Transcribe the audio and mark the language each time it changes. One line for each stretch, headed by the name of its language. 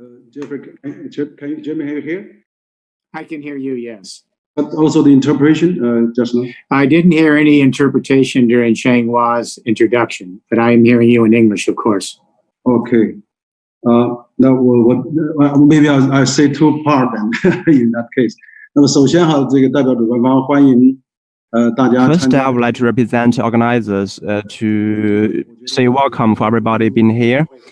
English: Jeremy, can you hear? I can hear you, yes. But also the interpretation just now? I didn't hear any interpretation during Shang Hua's introduction, but I am hearing you in English, of course. Okay. Maybe I'll say two parts then in that case.
Chinese: 那么首先哈，这个代表主办方欢迎大家。
English: First, I would like to represent organizers to say welcome for everybody being here.